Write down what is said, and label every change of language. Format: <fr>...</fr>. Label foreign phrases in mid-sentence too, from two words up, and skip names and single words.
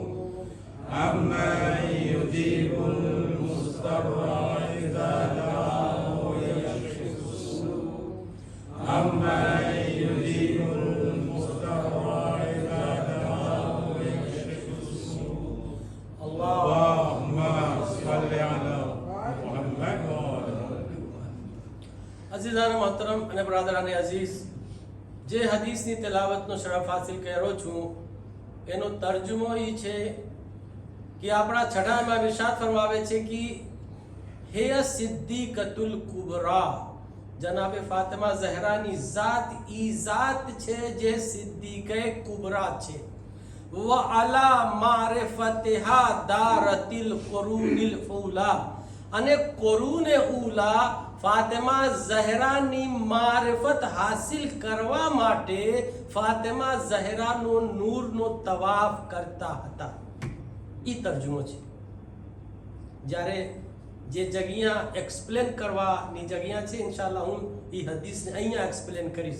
<ar>أمن يجيب المضطر إذا دعاه يكشف السوء. أمن يجيب المضطر إذا دعاه يكشف السوء. اللهم صل على محمد</ar> <ur>عزیزان محترم</ur> <gu>અને બ્રાદરાને અઝીઝ, જે હદીસની તિલાવતનો શરફ હાસિલ કર્યો છું એનો તર્જુમો એ છે કે આપણા છઠ્ઠામાં ઇરશાદ ફરમાવે છે કે હે</gu> <ar>الصديقة الكبرى,</ar> <gu>જનાબે ફાતિમા ઝહરાની ઝાત ઈ ઝાત છે જે સિદ્દીકે કુબરા છે.</gu> <ar>وعلى معرفتها دارت القرون الاولى.</ar> <gu>અને</gu> <ar>قرون اولا</ar> <gu>ફાતિમા ઝહરાની મારિફત હાસિલ કરવા માટે ફાતિમા ઝહરાનો નૂરનો તવાફ કરતા હતા. એ તર્જુમો છે. જ્યારે જે જગ્યા એક્સપ્લેન કરવાની જગ્યા છે, ઇન્શાલ્લાહ હું એ હદીસને અહીંયા એક્સપ્લેન કરીશ.</gu>